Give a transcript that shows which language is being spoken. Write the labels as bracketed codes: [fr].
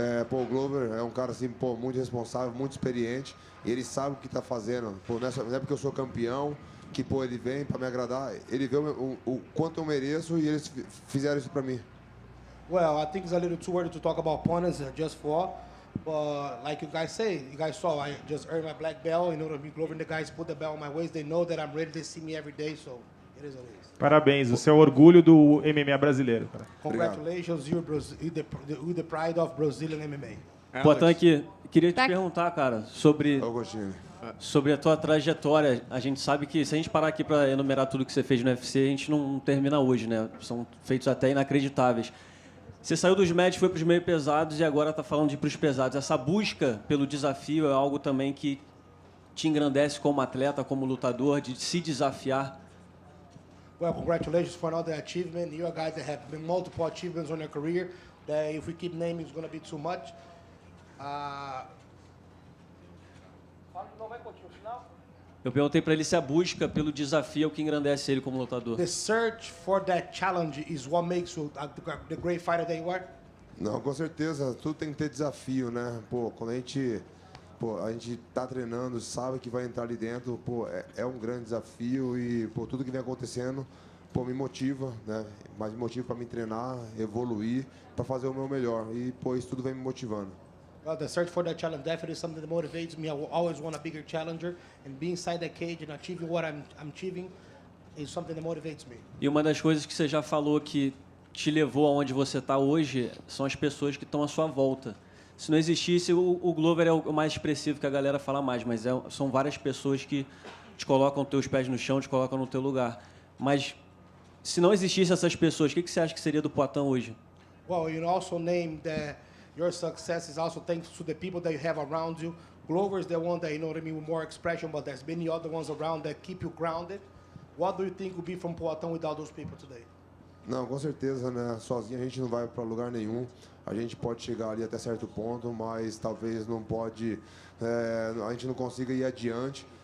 [pt] O Glover é um cara assim, muito responsável, muito experiente. E ele sabe o que está fazendo. Não é porque eu sou campeão que ele vem para me agradar. Ele vê o quanto eu mereço e eles fizeram isso para mim. [en] Well, I think it's a little too early to talk about opponents just for. But like you guys say, you guys saw, I just earned my black belt. You know what I mean? Glover and the guys put the belt on my waist. They know that I'm ready. They see me every day, so it is what it is. [pt] Parabéns, você é o orgulho do MMA brasileiro, cara. [en] Congratulations, you're the pride of Brazilian MMA. [pt] Potan aqui, queria te perguntar, cara, sobre a tua trajetória. A gente sabe que se a gente parar aqui para enumerar tudo que você fez no UFC, a gente não termina hoje, né? São feitos até inacreditáveis. Você saiu dos médios, foi para os meio pesados e agora está falando de ir para os pesados. Essa busca pelo desafio é algo também que te engrandece como atleta, como lutador, de se desafiar. [en] Well, congratulations for another achievement. You're a guy that have been multiple achievements on your career. That if we keep naming, it's going to be too much. [pt] Eu perguntei para ele se a busca pelo desafio é o que engrandece ele como lutador. [en] The search for that challenge is what makes you the great fighter that you are? [pt] Não, com certeza. Tudo tem que ter desafio, né? Pô, quando a gente tá treinando, sabe que vai entrar ali dentro, pô, é um grande desafio e, pô, tudo que vem acontecendo, pô, me motiva, né? Mas me motiva para me treinar, evoluir, para fazer o meu melhor. E, pô, isso tudo vem me motivando. [en] Well, the search for that challenge definitely is something that motivates me. I will always want a bigger challenger, and being inside that cage and achieving what I'm achieving is something that motivates me. [pt] E uma das coisas que você já falou que te levou aonde você está hoje são as pessoas que estão à sua volta. Se não existisse, o Glover é o mais expressivo que a galera fala mais, mas são várias pessoas que te colocam teus pés no chão, te colocam no teu lugar. Mas se não existisse essas pessoas, o que você acha que seria do Poatan hoje? [en] Well, you also named that your success is also thanks to the people that you have around you. Glover is the one that, you know what I mean, with more expression, but there's many other ones around that keep you grounded. What do you think would be from Poatan without those people today? [pt] Não, com certeza, né? Sozinho a gente não vai para lugar nenhum. A gente pode chegar ali até certo ponto, mas talvez não pode, a gente não consiga ir adiante.